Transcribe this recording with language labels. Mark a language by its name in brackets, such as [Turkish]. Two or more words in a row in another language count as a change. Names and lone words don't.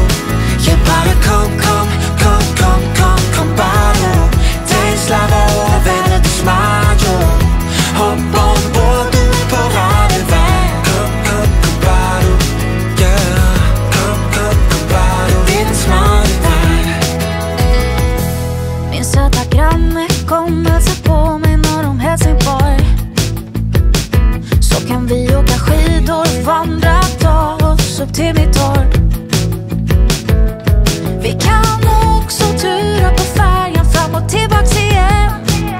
[Danish] Ja, bare kom, kom, kom, kom, kom, kom bare du. Dagen slapper over vandet, det er smart jo. Hop ombord, du er på rette vej. Kom, kom, kom bare du. Yeah. Kom, kom, kom bare du. Det er den smarte vej. [Swedish] Min söta granne kom hälsa på mig norr om Helsingborg. Så kan vi åka skidor, vandra, ta oss upp till mitt torp. Vi kan också tura på färjan fram och tillbaks igen.